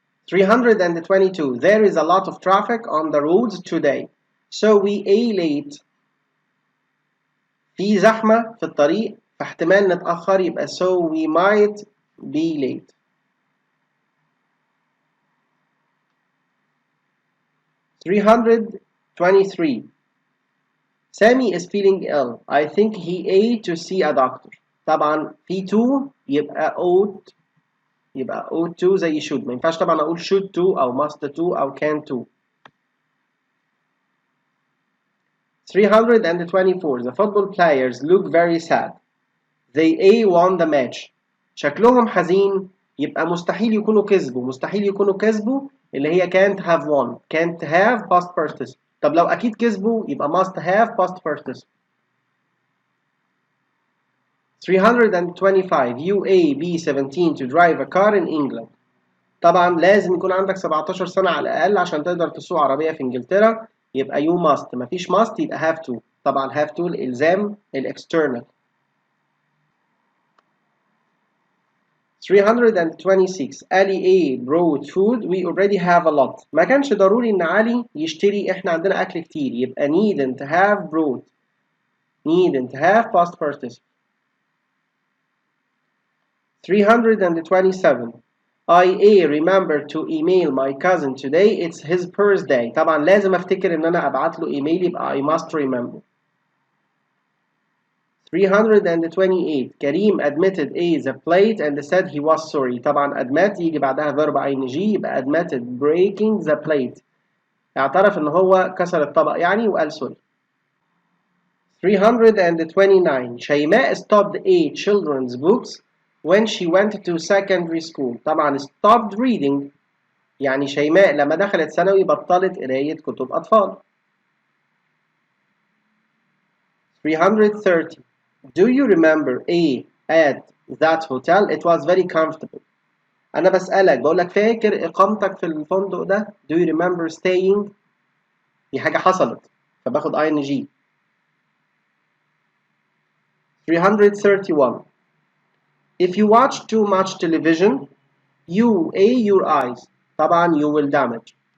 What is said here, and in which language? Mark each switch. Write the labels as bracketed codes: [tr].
[en] 322 There is a lot of traffic on the roads today, so we a late. [ar] في زحمة في الطريق فاحتمال نتأخر، يبقى [en] so we might be late. 323 Sammy is feeling ill. I think he ate to see a doctor. طبعا في to يبقى ought to زي should، [ar] ما ينفعش طبعا أقول [en] should to أو must to أو can to. 324 The football players look very sad. They won the match. [ar] شكلهم حزين، يبقى مستحيل يكونوا كسبوا اللي هي [en] can't have won. can't have past participle. [ar] طب لو أكيد كسبوا يبقى [en] must have past participle. 325 You be 17 to drive a car in England. [ar] طبعا لازم يكون عندك 17 سنة على الأقل عشان تقدر تسوق عربية في إنجلترا، يبقى [en] you must، [ar] مفيش must يبقى have to. طبعا have to الإلزام الإكسترنال. [en] 326 Ali brought food. We already have a lot. [ar] ما كانش ضروري إن علي يشتري، إحنا عندنا أكل كتير، يبقى [en] needn't have brought. needn't have past participle. 327 I remember to email my cousin today. It's his birthday. [ar] طبعا لازم افتكر ان انا ابعت له ايميل، يبقى [en] I must remember. 328 Kareem admitted the plate and said he was sorry. طبعا admit يجي بعدها verb ing، يبقى admitted breaking the plate. [ar] اعترف ان هو كسر الطبق يعني وقال sorry. [en] 329 شيماء stopped 8 children's books when she went to secondary school. [ar] طبعا stopped reading يعني شيماء لما دخلت ثانوي بطلت قراية كتب أطفال. [en] 330 Do you remember at that hotel? It was very comfortable. [ar] أنا بسألك بقولك فاكر إقامتك في الفندق ده؟ [en] Do you remember staying؟ [ar] دي حاجة حصلت فباخد ing. [en] 331 If you watch too much television your eyes. طبعا you will damage.